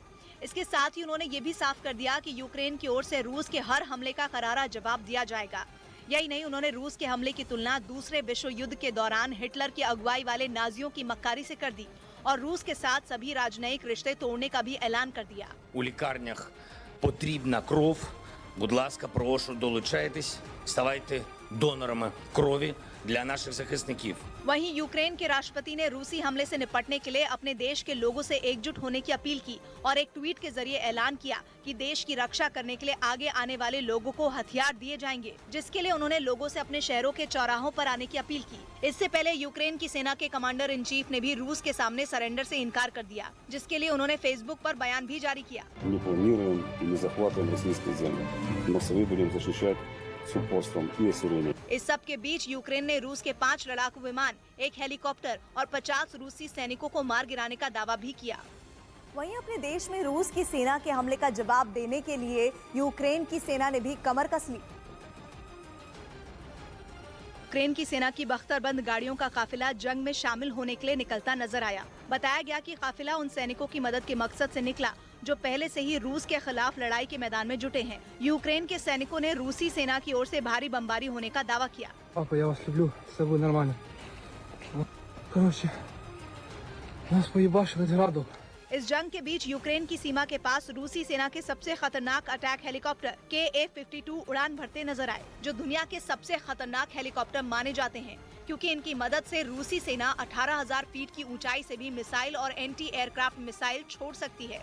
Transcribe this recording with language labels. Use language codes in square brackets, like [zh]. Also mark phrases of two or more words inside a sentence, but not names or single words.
[hi] इसके साथ ही उन्होंने ये भी साफ कर दिया कि यूक्रेन की ओर से रूस के हर हमले का करारा जवाब दिया जाएगा। यही नहीं, उन्होंने रूस के हमले की तुलना दूसरे विश्व युद्ध के दौरान हिटलर की अगुवाई वाले नाजियों की मक्कारी से कर दी और रूस के साथ सभी राजनयिक रिश्ते तोड़ने का भी ऐलान कर दिया। [uk] У лікарнях потрібна кров. Будь ласка, прошу, долучайтесь, ставайте донорами крові для наших захисників. [hi] वहीं यूक्रेन के राष्ट्रपति ने रूसी हमले से निपटने के लिए अपने देश के लोगों से एकजुट होने की अपील की और एक ट्वीट के जरिए ऐलान किया कि देश की रक्षा करने के लिए आगे आने वाले लोगों को हथियार दिए जाएंगे, जिसके लिए उन्होंने लोगों से अपने शहरों के चौराहों पर आने की अपील की। इससे पहले यूक्रेन की सेना के [en] commander in chief [hi] ने भी रूस के सामने सरेंडर से इनकार कर दिया, जिसके लिए उन्होंने फेसबुक पर बयान भी जारी किया। [ru] Не планируем и не захватываем российские земли. Мы свои будем защищать с упорством и осерением. [hi] इस सब के बीच यूक्रेन ने रूस के 5 लड़ाकू विमान, 1 हेलीकॉप्टर और 50 रूसी सैनिकों को मार गिराने का दावा भी किया। वहीं अपने देश में रूस की सेना के हमले का जवाब देने के लिए यूक्रेन की सेना ने भी कमर कस ली। यूक्रेन की सेना की बख्तरबंद गाड़ियों का काफिला जंग में शामिल होने के लिए निकलता नजर आया। बताया गया कि काफिला उन सैनिकों की मदद के मकसद से निकला जो पहले से ही रूस के खिलाफ लड़ाई के मैदान में जुटे हैं। यूक्रेन के सैनिकों ने रूसी सेना की ओर से भारी बमबारी होने का दावा किया। [ru] Папа, я вас люблю, все будет нормально. Короче, нас поебашили градом. [hi] इस जंग के बीच यूक्रेन की सीमा के पास रूसी सेना के सबसे खतरनाक [en] attack helicopter [hi] KA-52 उड़ान भरते नजर आए, जो दुनिया के सबसे खतरनाक हेलीकॉप्टर माने जाते हैं, क्योंकि इनकी मदद से रूसी सेना 18,000 फीट की ऊंचाई से भी मिसाइल और [en] anti aircraft missile [hi] छोड़ सकती है।